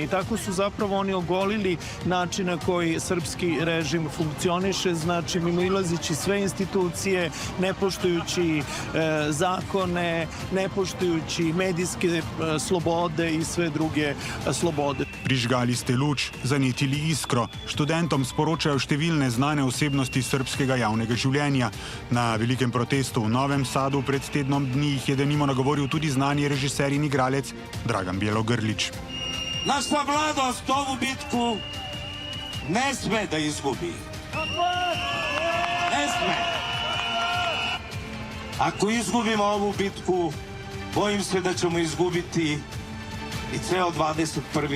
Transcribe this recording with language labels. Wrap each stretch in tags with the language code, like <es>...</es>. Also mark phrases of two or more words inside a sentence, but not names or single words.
<sr>Tako su zapravo oni ogolili način na koji srpski režim funkcioniše, znači mimoilazeći sve institucije, ne poštujući zakone, ne poštujući medijske slobode i sve druge slobode.</sr> <sl>Prižgali ste luč, zanetili iskro. Študentom sporočajo številne znane osebnosti srbskega javnega življenja. Na velikem protestu v Novem Sadu pred tednom dni jih je denimo nagovoril tudi znani režiser in igralec Dragan Bjelogrlić.</sl> <sr>Naša mladost ovu bitku ne sme da izgubi. Ne sme. Ako izgubimo ovu bitku, bojim se da ćemo izgubiti i ceo 21.</sr>